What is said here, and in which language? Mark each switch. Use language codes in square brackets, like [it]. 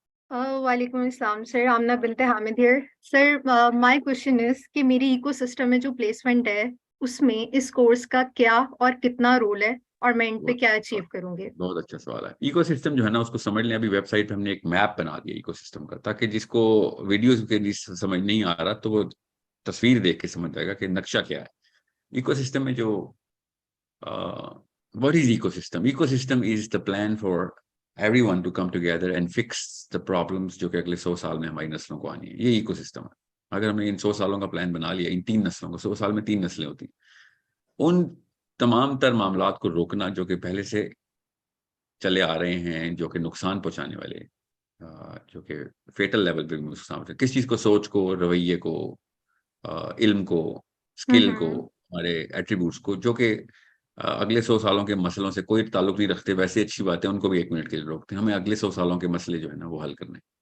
[ur] وعلیکم السلام سر، آمنہ بنت Hamid hair. Sir [en] my question is [ur] کہ میری ایکو سسٹم میں جو پلیسمنٹ ہے اس میں اس کورس کا کیا اور کتنا رول ہے اور میں ان پہ کیا اچیو کروں گے؟ بہت اچھا سوال ہے. ایکو سسٹم جو ہے نا اس کو سمجھ لیں. ابھی ویب سائٹ پہ ہم نے ایک میپ بنا دیا ایکو سسٹم کا, تاکہ جس کو ویڈیوز کے لیے سمجھ نہیں آ رہا تو وہ تصویر دیکھ کے سمجھ جائے گا کہ نقشہ کیا ہے. ایکو سسٹم میں جو [en] what is ecosystem? Ecosystem is the plan for everyone to come together and fix the problems [ur] جو کہ اگلے 100 سال میں ہماری نسلوں کو آنی ہے. یہ ایکو سسٹم ہے. اگر ہم نے ان 100 سالوں کا پلان بنا لیا, ان 3 نسلوں کو, 100 سال میں 3 نسلیں ہوتی ہیں, ان تمام تر معاملات کو روکنا جو کہ پہلے سے چلے آ رہے ہیں, جو کہ نقصان پہنچانے والے, جو کہ فیٹل لیول پہ نقصان ہوتے ہیں, کس چیز کو, سوچ کو, رویے کو, علم کو, اسکل کو, ہمارے ایٹریبیوٹس کو, جو کہ اگلے 100 سالوں کے مسئلوں سے کوئی تعلق نہیں رکھتے, ویسے اچھی باتیں ان کو بھی 1 منٹ کے لیے روکتے ہیں. ہمیں اگلے 100 سالوں کے مسئلے جو ہے نا وہ حل کرنے.